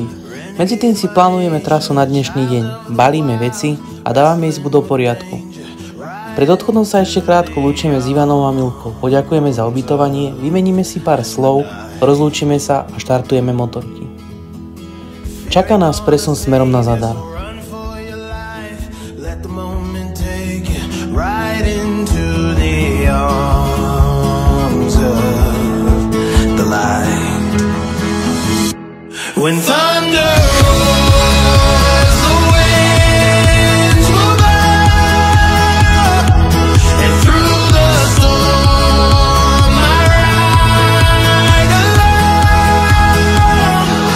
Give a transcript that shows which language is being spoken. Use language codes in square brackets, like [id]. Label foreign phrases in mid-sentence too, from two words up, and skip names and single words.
[sk] Medzi tým si plánujeme trasu na dnešný deň, balíme veci a dávame izbu do poriadku. Pred odchodom sa ešte krátko lúčime s Ivanom a Milkou, poďakujeme za ubytovanie, vymeníme si pár slov, rozlúčime sa a štartujeme motorky. Čaká nás presun smerom na Zadar. [en] When thunder roars, the winds will blow, and through the storm I ride alone.